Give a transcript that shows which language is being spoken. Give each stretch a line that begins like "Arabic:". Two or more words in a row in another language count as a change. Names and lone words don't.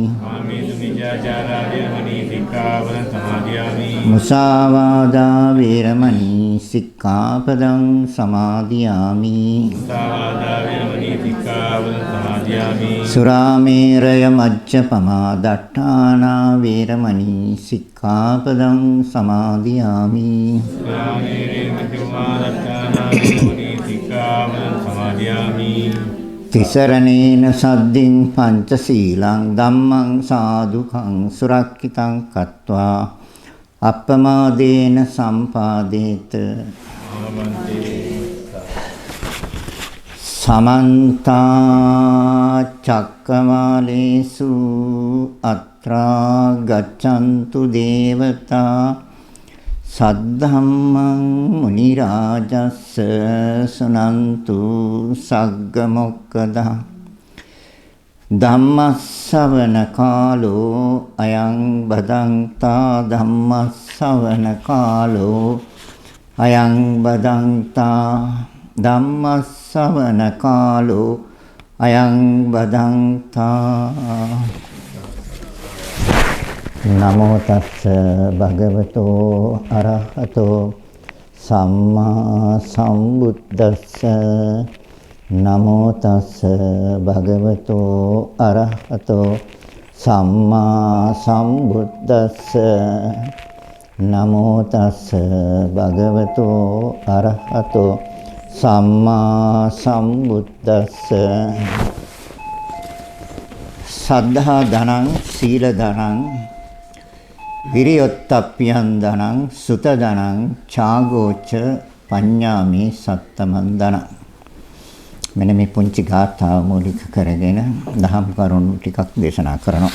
Pali: මුසාවාදා වේරමණී සික්ඛාපදං සමාදියාමි සුරාමේරය මජ්ජපමා දට්ඨානා වේරමණී සික්ඛාපදං සමාදියාමි තිසරණේන සද්දින් පංචශීලං ධම්මං සාදුකං සුරක්ඛිතං කତ୍වා අප්පමාදේන සම්පාදේත සමන්ත චක්කමාලේසු අත්‍රා ගච්ඡන්තු දේවතා සද්ධම්මං මුනි රාජස්ස සුනන්තු සග්ග මොක්ඛදා ධම්මස්සවන කාලෝ අයං බදන්තා ධම්මස්සවන කාලෝ අයං බදන්තා ධම්මස්සවන කාලෝ අයං බදන්තා නමෝ තස්ස භගවතෝ අරහතෝ සම්මා සම්බුද්දස්ස නමෝ තස්ස භගවතෝ අරහතෝ සම්මා සම්බුද්දස්ස නමෝ තස්ස භගවතෝ අරහතෝ සම්මා සම්බුද්දස්ස සද්ධා ධනං සීල ධනං විරියොත්තප්පියං ධනං සුත ධනං ඡාගෝච පඤ්ඤාමි සත්තමන් ධනං
Sinhala: මෙන්න මේ පුංචි ගාථාව මූලික කරගෙන දහම් කරුණු ටිකක් දේශනා කරනවා.